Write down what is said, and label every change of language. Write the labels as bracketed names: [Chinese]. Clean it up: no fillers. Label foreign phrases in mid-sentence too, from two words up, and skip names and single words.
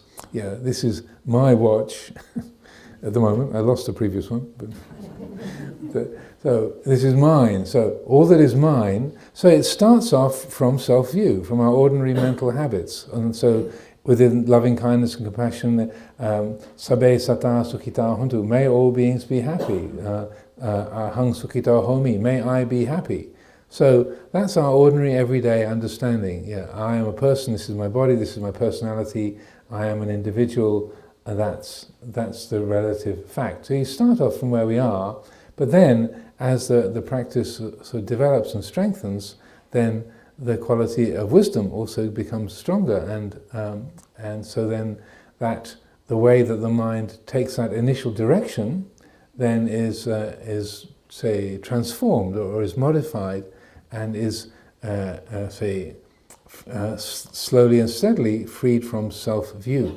[English] Yeah, this is my watch. At the moment, I lost the previous one. But so this is mine. So all that is mine. So it starts off from self-view, from our ordinary mental habits. And so within loving kindness and compassion, [Pali] sabbe satta sukhita hontu, [English] may all beings be happy. [Pali] Ahang sukhita homi, [English] may I be happy. So that's our ordinary everyday understanding. Yeah, I am a person, this is my body, this is my personality, I am an individual, and that's the relative fact. So you start off from where we are, but then as the practice sort of develops and strengthens, then the quality of wisdom also becomes stronger, and so then that the way that the mind takes that initial direction then is say transformed or is modified, and is slowly and steadily freed from self-view.